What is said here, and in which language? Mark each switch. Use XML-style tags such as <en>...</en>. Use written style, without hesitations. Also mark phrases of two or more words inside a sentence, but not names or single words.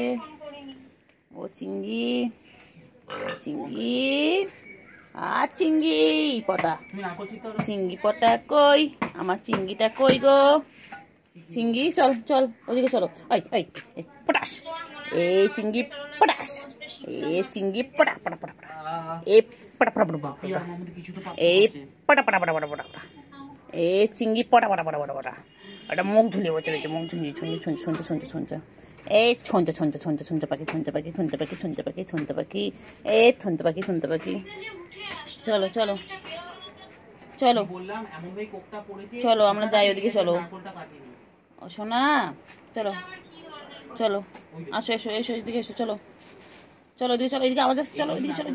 <bn>ও চিংড়ি, চিংড়ি, আর চিংড়ি পটা, চিংড়ি পটা কই? আমার চিংড়িটা কই গো? চিংড়ি চল, চল ওদিকে চলো। এই পটাশ, এই চিংড়ি পটাশ, এ চিংড়ি পটা পটা পটা পটা, এ পটা পটা পটা পটা, এই পটা পটা পটা পটা পটা, এ চিংড়ি পটা পটা পটা পটা পটা। ওটা মুখ ঝুলিয়ে বসে রয়েছে, মুখ ঝুলিয়ে ছুঁচে এই ছুঁচে পাখি, ছুঁচে পাখি, ছুঁচে পাখি, ছুঁচে পাখি, ছুঁচে পাখি, এ ছুঁচে পাখি, ছুঁচে পাখি। চলো চলো চলো চলো, আমরা যাই ওদিকে, চলো। ও সোনা চলো, চলো আসো, এসো এসো, এদিকে এসো, চলো চলো, এদিকে চলো, এদিকে আওয়াজ আসছে, চলো এদিকে চলো,</bn>